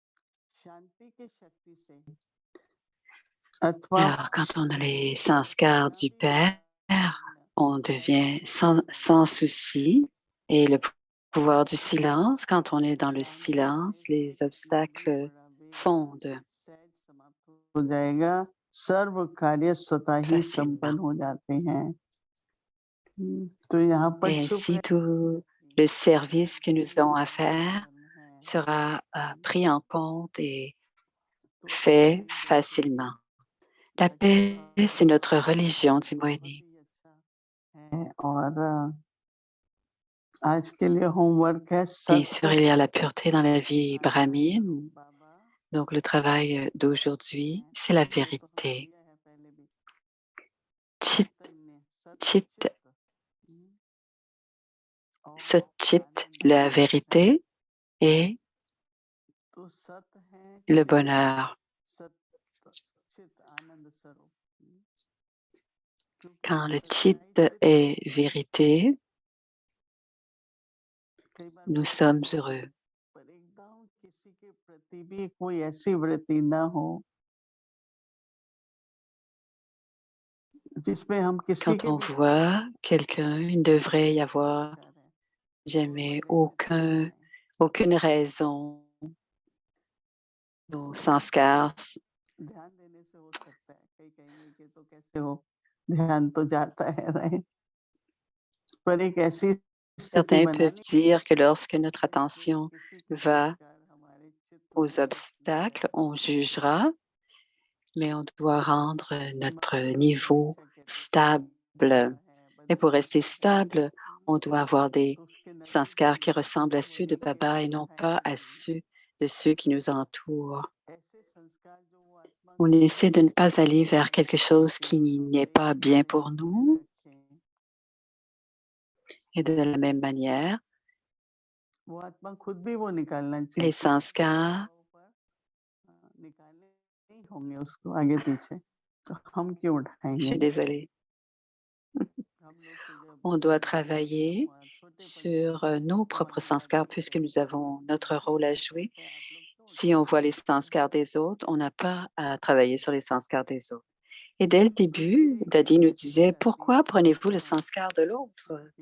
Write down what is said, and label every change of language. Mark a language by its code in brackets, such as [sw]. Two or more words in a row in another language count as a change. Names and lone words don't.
[fr] Alors, quand on a les sanskars du Père, on devient sans souci. Et le pouvoir du silence, quand on est dans le silence, les obstacles fondent [hi] हो जाएगा, सर्व कार्य स्वतः ही [fr] facilement. [hi] संपन्न हो जाते हैं। तो यहाँ पर [fr] Et [hi] चुप [fr] ainsi, tout le service que nous avons à faire sera pris en compte et fait facilement. La paix, c'est notre religion, dit Moïni. [hi] और आज के लिए होमवर्क है [fr] Bien [hi] सत्य [fr] sûr, il y a la pureté dans la vie brahmine. Donc, le travail d'aujourd'hui, c'est la vérité. Chit, chit, chit, la vérité et le bonheur. Quand le chit est vérité, nous sommes heureux. [hi] पर एकदम किसी के प्रति भी कोई ऐसी वृत्ति ना हो जिसमें हम किसी [fr] Quand [hi] के [fr] on [hi] भी [fr] voit quelqu'un, il ne devrait y avoir jamais aucune raison. Nos sanskars, [hi] ध्यान देने से हो सकता है कई कहेंगे कि तो कैसे हो ध्यान तो जाता है राइट पर एक ऐसी स्थिति [fr] certains peuvent [hi] बनानी [fr] dire que lorsque notre attention [hi] किसी के [fr] va [hi] संस्कार हमारे चित्त [fr] aux obstacles, on jugera, mais on doit rendre notre niveau stable. Et pour rester stable, on doit avoir des sanskars qui ressemblent à ceux de Baba et non pas à ceux de ceux qui nous entourent. On essaie de ne pas aller vers quelque chose qui n'est pas bien pour nous. Et de la même manière, les sanskars [hi] होंगे उसको आगे पीछे तो हम क्यों [fr] je [hi] उठाएंगे [fr] suis désolée. On doit travailler sur nos propres sanskars puisque nous avons notre rôle à jouer. Si on voit les sanskars des autres, on n'a pas à travailler sur les sanskars des autres. Et dès le début, Dadi nous disait, pourquoi prenez-vous le sanskar de l'autre?